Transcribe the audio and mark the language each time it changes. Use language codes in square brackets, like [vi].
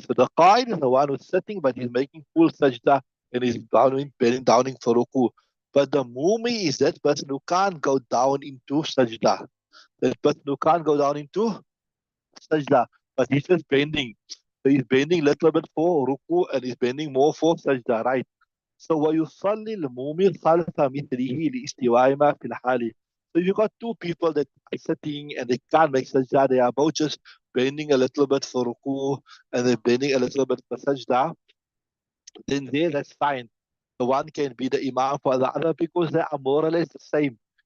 [en] So the qaid is the one who's sitting, but he's making full sajda and he's bending down for ruku. But the mumi is that person who can't go down into sajda. That person who can't go down into sajda, but he's just bending. So he's bending a little bit for ruku and he's bending more for sajda, right? [ar] So ويصلي المؤمن خلف مثله لاستواء ما في الحال. [en] So you got two people that are sitting and they can't make sajda. They are both just bending a little bit for ruku and they're bending a little bit for sajda. Then there, that's fine. The one can be the imam for the other because they are more or less the same.